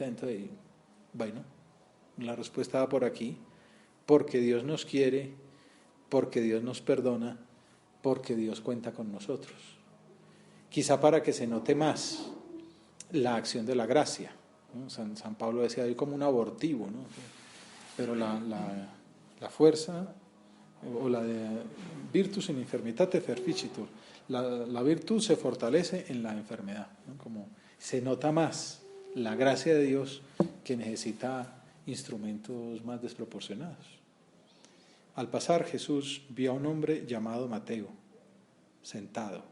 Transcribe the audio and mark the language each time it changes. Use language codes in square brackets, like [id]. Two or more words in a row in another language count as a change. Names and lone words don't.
[es] Entonces, bueno, la respuesta va por aquí, porque Dios nos quiere, porque Dios nos perdona, porque Dios cuenta con nosotros. Quizá para que se note más la acción de la gracia, ¿no? San Pablo decía hoy como un abortivo, ¿no? Pero la fuerza o la de [la] virtus in infirmitate ferficitur, [es] la virtud se fortalece en la enfermedad, ¿no? Como se nota más la gracia de Dios que necesita instrumentos más desproporcionados. Al pasar, Jesús vio a un hombre llamado Mateo, sentado.